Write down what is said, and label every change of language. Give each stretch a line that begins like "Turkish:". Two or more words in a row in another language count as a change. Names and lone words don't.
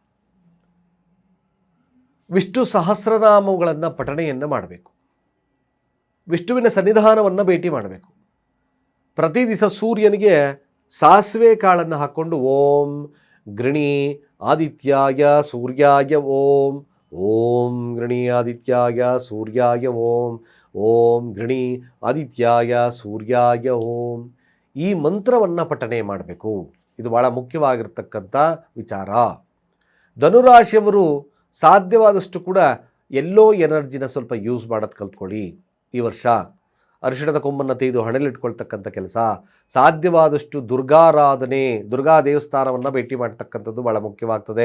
Kannada: ವಿಷ್ಣು ಸಹಸ್ರನಾಮಗಳನ್ನು ಪಠಣೆಯನ್ನು ಮಾಡಬೇಕು. ವಿಷ್ಣುವಿನ ಸನ್ನಿಧಾನವನ್ನು ಭೇಟಿ ಮಾಡಬೇಕು. ಪ್ರತಿ ದಿವಸ ಸೂರ್ಯನಿಗೆ ಸಾಸಿವೆ ಕಾಳನ್ನು ಹಾಕ್ಕೊಂಡು
Sanskrit: ಓಂ ಗೃಣಿ ಆದಿತ್ಯಾಯ ಸೂರ್ಯಾಯ ಓಂ, ಓಂ ಗೃಣಿ ಆದಿತ್ಯಾಯ ಸೂರ್ಯಾಯ ಓಂ, ಓಂ ಗೃಣಿ ಆದಿತ್ಯಾಯ ಸೂರ್ಯಾಯ ಓಂ,
Kannada: ಈ ಮಂತ್ರವನ್ನು ಪಠಣೆ ಮಾಡಬೇಕು. ಇದು ಭಾಳ ಮುಖ್ಯವಾಗಿರ್ತಕ್ಕಂಥ ವಿಚಾರ. ಧನುರಾಶಿಯವರು ಸಾಧ್ಯವಾದಷ್ಟು ಕೂಡ ಎಲ್ಲೋ ಎನರ್ಜಿನ ಸ್ವಲ್ಪ ಯೂಸ್ ಮಾಡೋದು ಕಲ್ತ್ಕೊಳ್ಳಿ. ಈ ವರ್ಷ ಅರಿಶಿಣದ ಕೊಂಬನ್ನು ತೆಗೆದು ಹಣೆಲಿಟ್ಕೊಳ್ತಕ್ಕಂಥ ಕೆಲಸ, ಸಾಧ್ಯವಾದಷ್ಟು ದುರ್ಗಾರಾಧನೆ, ದುರ್ಗಾ ದೇವಸ್ಥಾನವನ್ನು ಭೇಟಿ ಮಾಡ್ತಕ್ಕಂಥದ್ದು ಭಾಳ ಮುಖ್ಯವಾಗ್ತದೆ.